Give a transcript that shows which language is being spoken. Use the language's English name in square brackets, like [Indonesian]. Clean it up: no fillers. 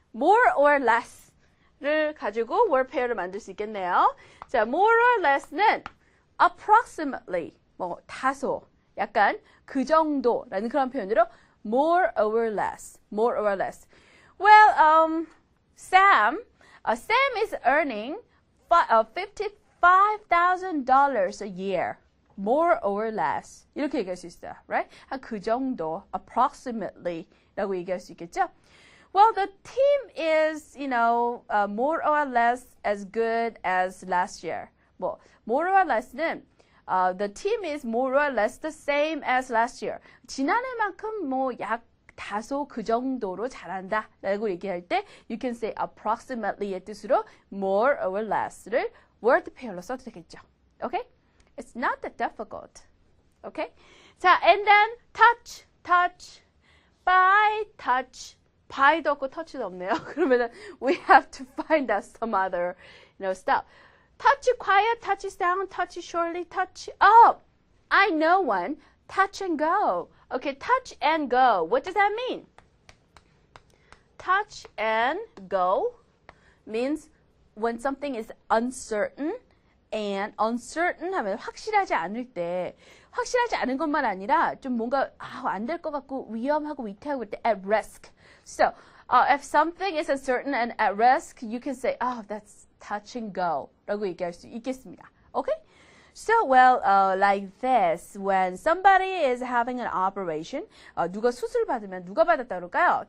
[Korean] More or less를 가지고 word pair를 만들 수 있겠네요. 자, more or less는 approximately, 뭐 다소, 약간 그 정도라는 그런 표현으로 more or less. [English] Well, Sam is earning $55,000 a year. More or less. [Korean] 이렇게 얘기할 수 있어요. Right? 그 정도, approximately 라고 얘기할 수 있겠죠? [English] Well, the team is, more or less as good as last year. 뭐, more or less는 the team is more or less the same as last year. [Korean] 지난해만큼 뭐 약 다소 그 정도로 잘한다 라고 얘기할 때 [English] you can say [Korean] approximately의 뜻으로 more or less를 word pair로 써도 되겠죠. [English] Okay? It's not that difficult. Okay? 자, and then touch. by, touch. [Korean] by도 없고 touch도 없네요. [English] 그러면은 we have to find out some other, stuff. Touch quiet, touch sound, touch surely, touch up. I know one. Touch and go. Okay, touch and go. What does that mean? Touch and go means when something is uncertain, and uncertain [Korean] 하면 확실하지 않을 때, 확실하지 않은 것만 아니라 좀 뭔가 안 될 것 같고 위험하고 위태하고 때 at risk. [English] So, if something is uncertain and at risk, you can say, that's touch and go [Korean] 라고 얘기할 수 있겠습니다. [English] Okay? So, well, like this, when somebody is having an operation, [Korean] 누가 수술 받으면 누가 받았다 그럴까요?